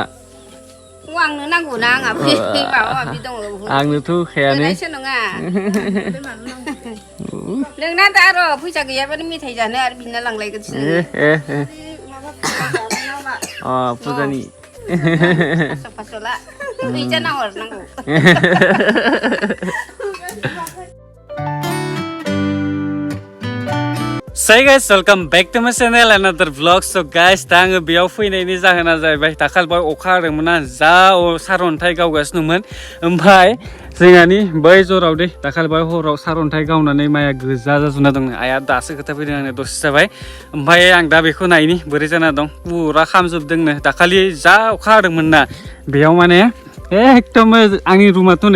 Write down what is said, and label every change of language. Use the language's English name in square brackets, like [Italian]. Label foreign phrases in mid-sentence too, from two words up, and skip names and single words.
[Bodo] आंनो नांगौ ना आंहा माबा माबि दङ आंनोथ' होखायानो नङा नोंना दा र' फैसा गैयाबानो मेथाइ जानो आरो बिना लांलायगोनसो फुजानि पास्स' ला फैसा हरनांगौ [English] Hey guys, welcome back to my channel and another vlog. So guys, [Bodo] दा आङो बेयाव फैनायनि जाहोना जाहैबाय दाखालि बाय अखा हादोंमोन ना जा सारअन्थाइ गावगासिनो दंमोन ओमफ्राय जोंहानि बै जराव दे दाखालि बाय हराव सारअन्थाइ गावनानै माइया गोजा जाजोबना दं आइया दासो खोथा फैदों आंनो दसे जाबाय ओमफ्राय आं दा बेखौ नायनि बोरै जाना दं पुरा खामजोबदोंनो दाखालि जा अखा हादोंमोन ना बेयाव माने एकदम आंनि रुमाथ' नै